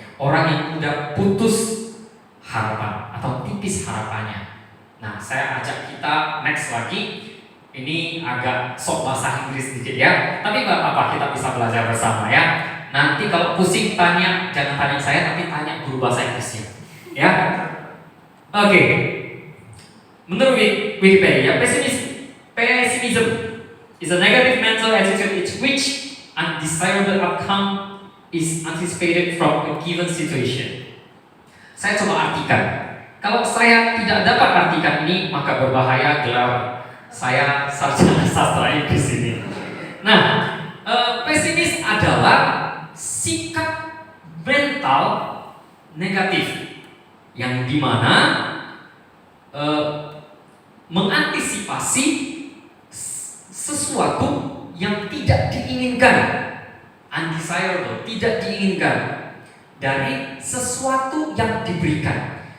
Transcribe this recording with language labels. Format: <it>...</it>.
<id>Orang yang mudah putus harapan atau tipis harapannya. Nah, saya ajak kita next lagi. Ini agak sok bahasa Inggris sedikit ya, tapi nggak apa-apa, kita bisa belajar bersama ya. Nanti kalau pusing tanya, jangan tanya saya, tapi tanya guru bahasa Inggrisnya. Ya, oke. Menurut Wikipedia,</id> <en>pessimism is a negative mental attitude in which undesirable outcome is anticipated from a given situation.</en> <id>Saya coba artikan. Kalau saya tidak dapat artikan ini, maka berbahaya gelar saya sarjana sastra Inggris ini. Nah, pesimis adalah sikap mental negatif yang dimana mengantisipasi sesuatu yang tidak diinginkan, undesirable, tidak diinginkan dari sesuatu yang diberikan.</id>